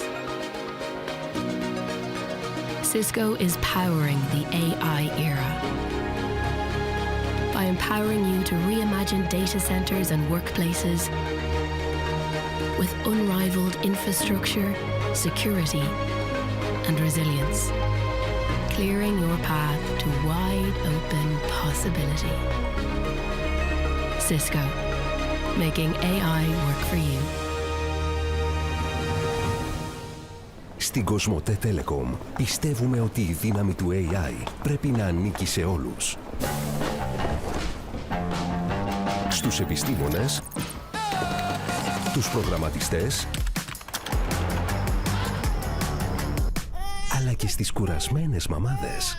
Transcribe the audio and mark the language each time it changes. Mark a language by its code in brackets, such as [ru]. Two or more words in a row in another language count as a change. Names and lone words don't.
[en] Cisco is powering the AI era by empowering you to reimagine data centers and workplaces with unrivaled infrastructure, security, and resilience, clearing your path to wide open possibility. Cisco, making AI work for you. [el] Στην Κοσμοτέ Telecom πιστεύουμε ότι η δύναμη του AI πρέπει να ανήκει σε όλους. Στους επιστήμονες, τους προγραμματιστές, αλλά και στις κουρασμένες μαμάδες.